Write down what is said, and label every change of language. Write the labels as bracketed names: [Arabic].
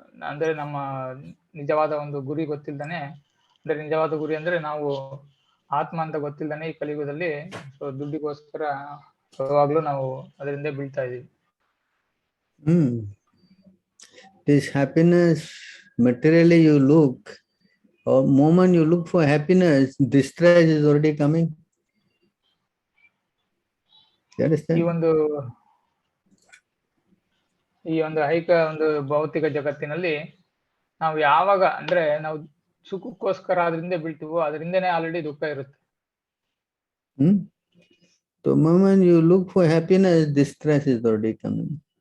[Kannada] ಅಂದ್ರೆ ನಮ್ಮ ನಿಜವಾದ ಒಂದು ಗುರಿ ಗೊತ್ತಿಲ್ದಾನೆ, ನಿಜವಾದ ಗುರಿ ಅಂದ್ರೆ ನಾವು ಆತ್ಮ ಅಂತ ಗೊತ್ತಿಲ್ದಾನೆ ಈ ಕಲಿಯುಗದಲ್ಲಿ ದುಡ್ಡಿಗೋಸ್ಕರ ಯಾವಾಗ್ಲೂ ನಾವು ಅದರಿಂದ ಬೀಳ್ತಾ ಇದೀವಿ. [English] This happiness, materially you look, or moment you look for happiness, distress is already coming. You understand? [Kannada] ಈ ಒಂದು ಈ ಒಂದು ಒಂದು ಭೌತಿಕ ಜಗತ್ತಿನಲ್ಲಿ ನಾವು ಯಾವಾಗ ಅಂದ್ರೆ ನಾವು ಸುಖಕ್ಕೋಸ್ಕರ ಅದರಿಂದ ಬೀಳ್ತೀವೋ ಅದರಿಂದನೇ ಆಲ್ರೆಡಿ ದುಃಖ ಇರುತ್ತೆ. [English] The moment you look for happiness, distress is already coming.